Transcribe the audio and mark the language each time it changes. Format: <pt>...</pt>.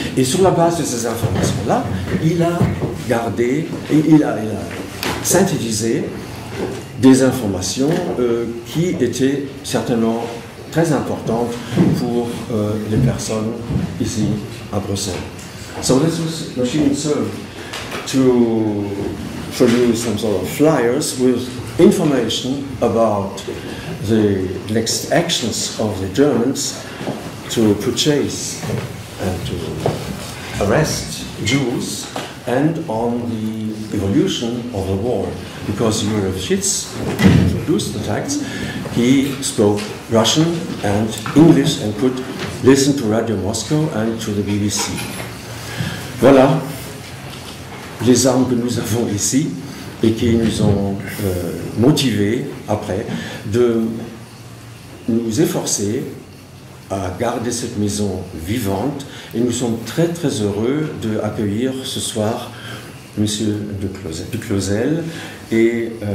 <fr>Et sur la base de ces informations-là, il a gardé, il a synthétisé des informations qui étaient certainement très importantes pour les personnes ici à Bruxelles.</fr> <en>So this machine served to produce some sort of flyers with information about the next actions of the Germans to purchase and to arrest Jews and on the evolution of the war. Because Jura Lifshitz produced the tracts, he spoke Russian and English and could listen to Radio Moscow and to the BBC.</en> <fr>Voilà les armes que nous avons ici et qui nous ont motivés après de nous efforcer à garder cette maison vivante, et nous sommes très très heureux d'accueillir ce soir Monsieur de Clausel et</fr>